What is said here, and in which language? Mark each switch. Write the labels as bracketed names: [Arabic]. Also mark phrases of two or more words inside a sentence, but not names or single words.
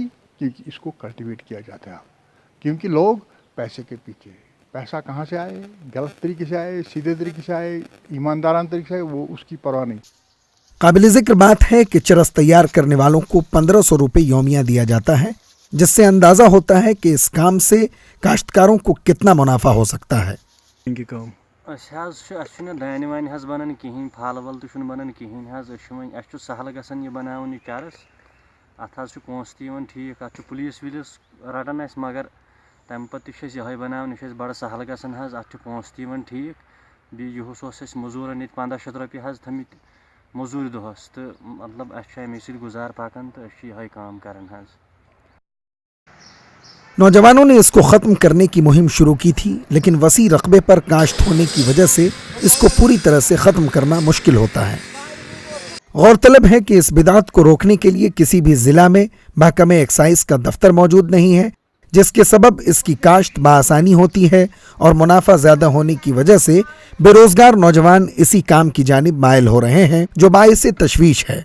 [Urdu] کیونکہ اس کو کلٹیویٹ کیا جاتا ہے، کیونکہ لوگ پیسے کے پیچھے، پیسہ کہاں سے آئے، غلط طریقے سے آئے، سیدھے طریقے سے آئے، ایماندارانہ طریقے سے آئے، وہ اس کی پرواہ نہیں۔ قابل ذکر بات ہے کہ چرس تیار کرنے والوں کو 1500 روپے یومیہ دیا جاتا ہے، جس سے اندازہ ہوتا ہے کہ اس کام سے کاشتکاروں کو کتنا منافع ہو سکتا ہے۔ [Kashmiri] دانہ وانہ بنان کہین، پھل ول تو بنان کہین، سہل گژھان یہ بناون یہ چرس، ات پونسہ تہ ٹھیک، ات پولیس ولیس رٹان اس، مگر تمہ پتہ یہ بناون، یہ بڑا سہل گژھان، ات پونسہ تہ ٹھیک، بیس اس مزورن یہ 1500 روپیہ تھمت مزور دہس، تو مطلب امے ست گزار پکان، تو یہ کام کران۔ [Urdu] نوجوانوں نے اس کو ختم کرنے کی مہم شروع کی تھی، لیکن وسیع رقبے پر کاشت ہونے کی وجہ سے اس کو پوری طرح سے ختم کرنا مشکل ہوتا ہے۔ غورطلب ہے کہ اس بدعت کو روکنے کے لیے کسی بھی ضلع میں محکمہ ایکسائز کا دفتر موجود نہیں ہے، جس کے سبب اس کی کاشت بآسانی ہوتی ہے اور منافع زیادہ ہونے کی وجہ سے بے روزگار نوجوان اسی کام کی جانب مائل ہو رہے ہیں، جو باعث تشویش ہے۔